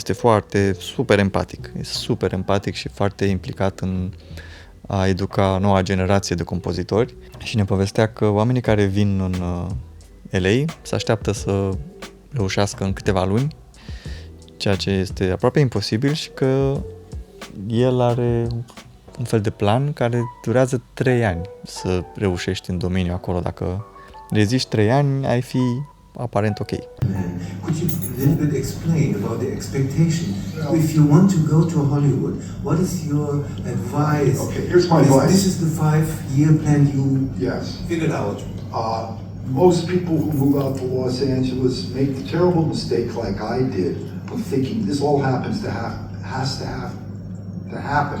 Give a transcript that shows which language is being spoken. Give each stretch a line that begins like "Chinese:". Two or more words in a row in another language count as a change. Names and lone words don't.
Romanian: Este super empatic și foarte implicat în a educa noua generație de compozitori și ne povestea că oamenii care vin în LA se așteaptă să reușească în câteva luni, ceea ce este aproape imposibil și că el are un fel de plan care durează 3 ani să reușești în domeniu acolo. Dacă reziști 3 ani, ai fi aparent ok.
English: Could you a little bit explain about the expectation? If you want to go to Hollywood, what is your advice? Okay, here's my advice. This is the 5-year plan you figured out. Most people who move out to Los Angeles make the terrible mistake like I did of thinking this all has to happen.